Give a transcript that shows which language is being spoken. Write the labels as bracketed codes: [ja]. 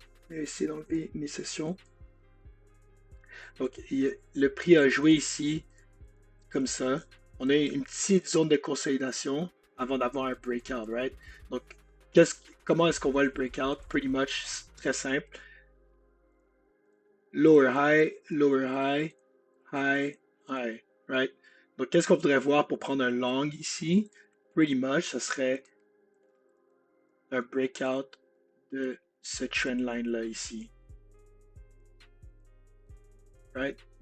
[fr] Je vais essayer d'enlever mes sessions. Donc, le prix a joué ici, comme ça. On a une petite zone de consolidation avant d'avoir un breakout, [en] right? [fr] Donc, comment est-ce qu'on voit le breakout? [en] Pretty much, [fr] très simple. [en] Lower high, high, high, right? [fr] Donc, qu'est-ce qu'on voudrait voir pour prendre un long ici? [en] Pretty much, [fr] ça serait un breakout de ce trend line-là ici. [en] Right?